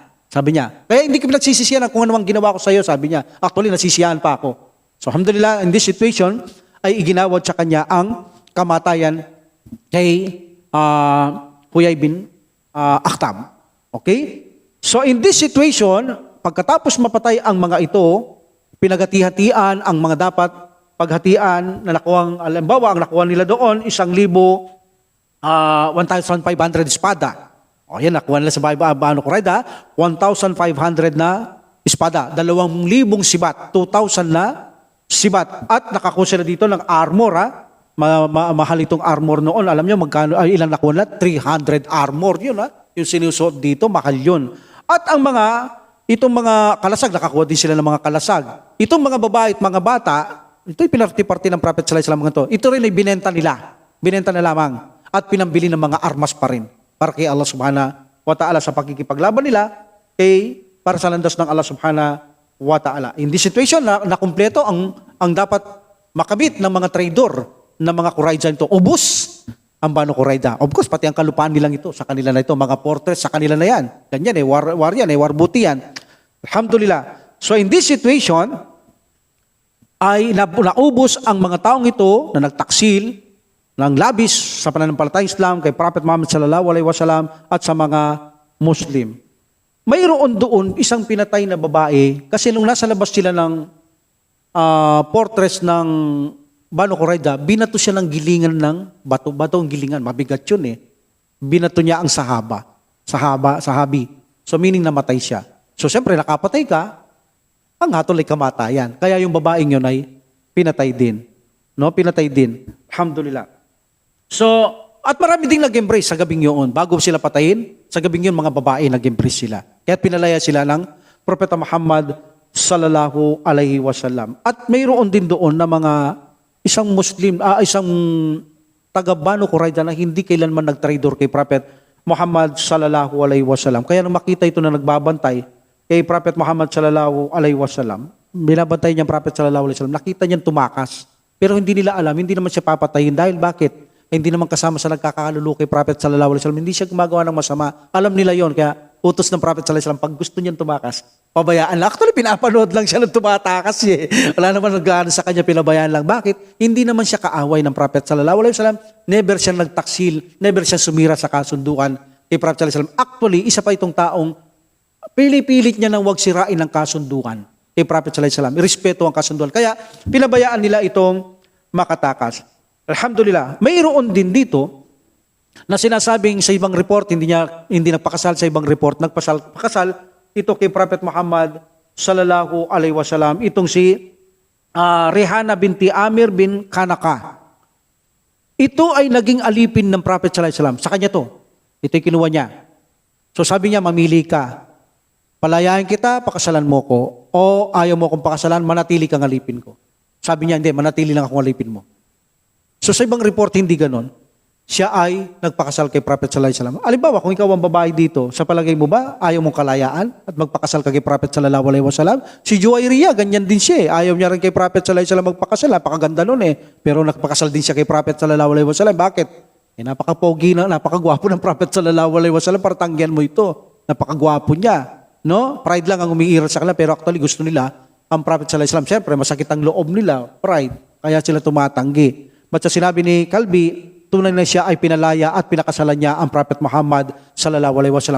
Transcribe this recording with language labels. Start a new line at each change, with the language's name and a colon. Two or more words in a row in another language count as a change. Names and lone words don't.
Filipino: Sabi niya. Kaya hindi ko pinagsisisihan kung ano ang ginawa ko sa iyo, sabi niya. Actually, nasisiyahan pa ako.
English: So, alhamdulillah, in this situation,
Filipino: ay iginawad sa kanya ang kamatayan kay Huyay bin Akhtab. Okay?
English: So, in this situation,
Filipino: pagkatapos mapatay ang mga ito, pinaghati-hatian ang mga dapat paghatian na nakuha, alimbawa, ang nakuha nila doon, 1,500 espada. O yan, nakuha nila sa Banu Qurayza, 1,500 na espada, 2,000 sibat, 2,000 na sibat. At nakakuha sila dito ng armor, mahal itong armor noon. Alam niyo, magkano, ilan nakuha nila? 300 armor, yun yung sinusuot dito, mahal yun. At ang itong mga kalasag, nakakuha din sila ng mga kalasag. Itong mga babae at mga bata, ito'y pinarti-parti ng Prophet
Arabic: صلى الله عليه وسلم.
Filipino: Ito rin ay binenta nila. Binenta na lamang. At pinambili ng mga armas pa rin. Para kay Allah
Arabic: سبحانه وتعالى
Filipino: sa pakikipaglaban nila, para sa landas ng Allah
Arabic: سبحانه وتعالى.
English: In this situation,
Filipino: na kumpleto ang dapat makabit ng mga traidor ng mga Qurayza ito. Ubus. ang Banu Qurayza.
English: Of course,
Filipino: pati ang kalupaan nilang ito, sa kanila na ito, mga fortress, sa kanila na yan. Ganyan war yan,
English: war booty
Filipino: yan. Alhamdulillah.
English: So in this situation,
Filipino: ay naubos ang mga taong ito na nagtaksil ng labis sa pananampalatayang Islam kay Prophet Muhammad
Arabic: صلى الله عليه وسلم
Filipino: at sa mga Muslim. Mayroon doon isang pinatay na babae kasi nung nasa labas sila ng fortress ng Banu Qurayza, binato siya ng gilingan ng bato ang gilingan, mabigat yun eh. Binato niya ang sahabi.
English: So meaning
Filipino: namatay siya. So siyempre nakapatay ka, ang hatol ay kamatayan. Kaya yung babaeng yun ay pinatay din. No, pinatay din. Alhamdulillah. So, at marami ding nag-embrace sa gabing yun. Bago sila patayin, sa gabing yun mga babae nag-embrace sila. Kaya pinalaya sila ng Propeta Muhammad
Arabic: صلى الله عليه وسلم.
Filipino: At mayroon din doon na mga isang Muslim, isang taga Banu Qurayza na hindi kailanman nag-traitor kay Prophet Muhammad
Arabic: صلى الله عليه وسلم.
Filipino: Kaya nung makita ito na nagbabantay kay Prophet Muhammad
Arabic: صلى الله عليه وسلم,
Filipino: binabantay niya ang Prophet
Arabic: صلى الله عليه وسلم,
Filipino: nakita niya tumakas. Pero hindi nila alam, hindi naman siya papatayin. Dahil bakit? Hindi naman kasama sa nagkakakalulu kay Prophet
Arabic: صلى الله عليه وسلم.
Filipino: Hindi siya gumagawa ng masama. Alam nila yon, kaya utos ng Prophet
Arabic: صلى الله عليه وسلم,
Filipino: pag gusto niyang tumakas, pabayaan lang. Actually, pinapanood lang siya ng tumatakas eh. Wala naman naggaan sa kanya, pinabayaan lang. Bakit? Hindi naman siya kaaway ng Prophet
Arabic: صلى الله عليه وسلم.
Filipino: Never siya nagtaksil, never siya sumira sa kasunduan kay Prophet
Arabic: صلى الله عليه وسلم.
Filipino: Actually, isa pa itong taong pili-pilit niya nang wag sirain ang kasunduan kay Prophet
Arabic: صلى الله عليه وسلم.
Filipino: Irespeto ang kasunduan. Kaya pinabayaan nila itong makatakas. Alhamdulillah. Mayroon din dito na sinasabing sa ibang report, hindi nagpakasal sa ibang report, pakasal ito kay Prophet Muhammad
Arabic: صلى الله عليه وسلم,
Filipino: itong si Rehana binti Amir bin Kanaka. Ito ay naging alipin ng Prophet
Arabic: صلى الله عليه وسلم.
Filipino: Sa kanya to. Ito'y kinuha niya. So sabi niya, mamili ka. Palayain kita, pakasalan mo ko. O ayaw mo kong pakasalan, manatili kang alipin ko. Sabi niya, hindi, manatili lang akong alipin mo. So sa ibang report, hindi ganon. Siya ay nagpakasal kay Prophet
Arabic: صلى الله عليه وسلم.
Filipino: Halimbawa, kung ikaw ang babae dito, sa palagay mo ba, ayaw mong kalayaan at magpakasal ka kay Prophet
Arabic: صلى الله عليه وسلم?
Filipino: Si Juwayriya, ganyan din siya eh. Ayaw niya rin kay Prophet
Arabic: صلى الله عليه وسلم
Filipino: magpakasal. Napakaganda nun eh. Pero nagpakasal din siya kay Prophet
Arabic: صلى الله عليه وسلم.
Filipino: Bakit? Eh, napakapogi na, napakagwapo ng Prophet
Arabic: صلى الله عليه وسلم.
Filipino: Para tanggihan mo ito. Napakagwapo niya. No? Pride lang ang umiiral sa kanila. Pero actually gusto nila ang Prophet
Arabic: صلى الله عليه وسلم.
Filipino: Siyempre, masakit ang loob nila. Pride. Kaya sila tumatanggi. But sa sinabi ni Kalbi, tunay na siya ay pinalaya at pinakasalan niya ang Prophet Muhammad
Arabic: صلى الله عليه وسلم.